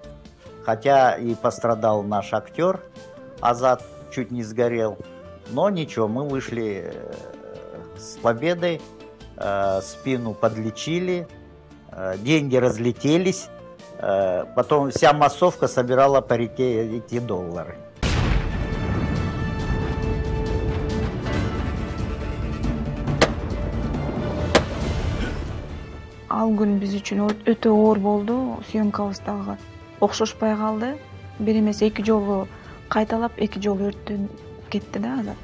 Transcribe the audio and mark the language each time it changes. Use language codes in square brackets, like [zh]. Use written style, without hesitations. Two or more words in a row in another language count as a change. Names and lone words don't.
[ru] Хотя и пострадал наш актер, Азат чуть не сгорел. Но ничего, мы вышли с победой, спину подлечили, деньги разлетелись. Потом вся массовка собирала по реке эти доллары. [ky] Ал күн биз үчүн өтө оор болду. Съемкабыз дагы окшошпой калды. Бир эмес 2 жолу кайталап, 2 жолу өрттөнүп кетти да Азат.